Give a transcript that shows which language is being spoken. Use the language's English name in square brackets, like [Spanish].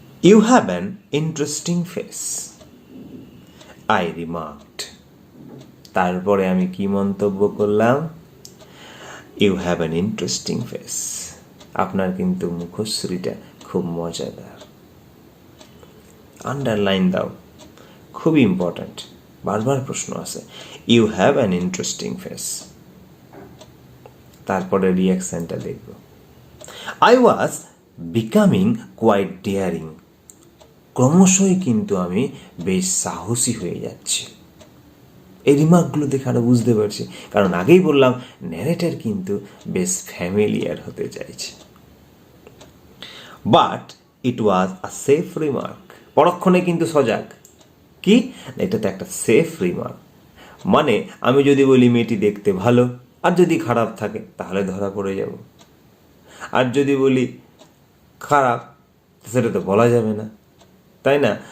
[English] You have an interesting face, I remarked. [Bangla] তারপরে আমি কি মন্তব্য করলাম? [English] You have an interesting face. [Bangla] আপনার কিন্তু মুখশ্রীটা খুব মজাদার। আন্ডারলাইন দাও, খুব ইম্পর্ট্যান্ট, বারবার প্রশ্ন আছে। [English] You have an interesting face. [Bangla] তারপরে রিয়াকশনটা দেখব। [English] I was becoming quite daring. [Bangla] ক্রমশই কিন্তু আমি বেশ সাহসী হয়ে যাচ্ছি। এই রিমার্কগুলো দেখে আরো বুঝতে পারছি, কারণ আগেই বললাম ন্যারেটর কিন্তু বেশ ফ্যামিলিয়ার হতে চাইছে। [English] But it was a safe remark. [Bangla] পরক্ষণে কিন্তু সজাগ, কি এটা তো একটা সেফ রিমার্ক, মানে আমি যদি বলি মেয়েটি দেখতে ভালো, আর যদি খারাপ থাকে তাহলে ধরা পড়ে যাব, আর যদি বলি খারাপ সেটা তো বলা যাবে না, তাই না?